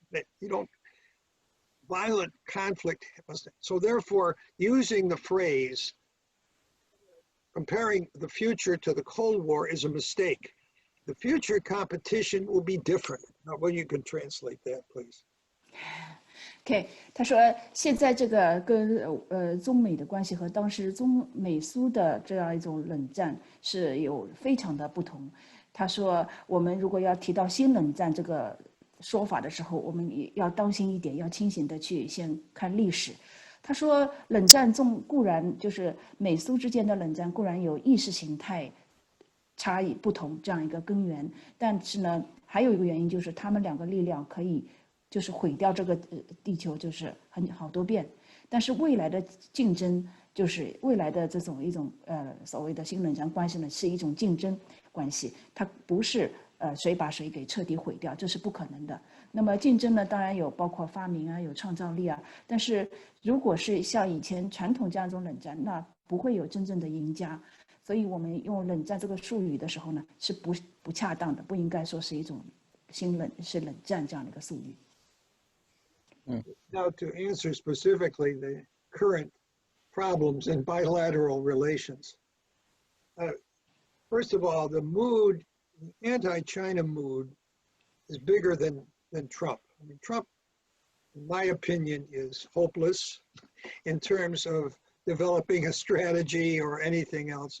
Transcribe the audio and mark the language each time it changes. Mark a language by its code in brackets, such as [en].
[en] That violent conflict. So therefore, using the phrase comparing the future to the Cold War is a mistake. The future competition will be different. Now, well, you can translate that, please. [zh] OK， 他说现在这个跟中美的关系和当时中美苏的这样一种冷战是有非常的不同。他说我们如果要提到新冷战这个说法的时候，我们也要当心一点，要清醒的去先看历史。他说冷战中固然就是美苏之间的冷战固然有意识形态差异不同这样一个根源，但是呢还有一个原因就是他们两个力量可以就是毁掉这个地球就是好多遍，但是未来的竞争就是未来的这种一种所谓的新冷战关系呢是一种竞争关系，它不是谁把谁给彻底毁掉，这是不可能的。那么竞争呢当然有包括发明啊有创造力啊，但是如果是像以前传统这样一种冷战，那不会有真正的赢家。所以我们用冷战这个术语的时候呢是不恰当的，不应该说是一种是冷战这样的一个术语。 [en] Now, to answer specifically the current problems in bilateral relations. First of all, the anti-China mood is bigger than Trump. I mean, Trump, in my opinion, is hopeless in terms of developing a strategy or anything else.